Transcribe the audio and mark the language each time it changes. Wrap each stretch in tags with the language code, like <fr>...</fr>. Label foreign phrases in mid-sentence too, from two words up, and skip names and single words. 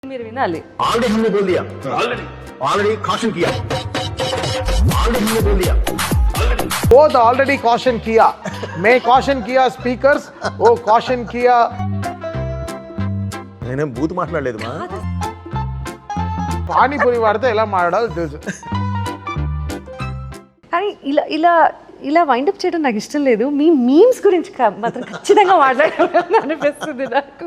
<te>మీరు వినాలి.</te> <hi>ऑलरेडी हमने बोल दिया,</hi> <en>already caution</en> <hi>किया, ऑलरेडी हमने बोल दिया,</hi> <en>both already caution</en> <hi>किया. मैं caution किया speakers, वो caution किया.</hi> <te>నేనేం బూత్ మాట్లాడలేదు మా. పానీపూరి వాడితే ఎలా మాట్లాడాలో తెలుసు. కానీ ఇలా ఇలా ఇలా వైండప్ చేయడం నాకు ఇష్టం లేదు. మీ మీమ్స్ గురించి మాత్రం ఖచ్చితంగా మాట్లాడాలని అనిపిస్తుంది నాకు.</te>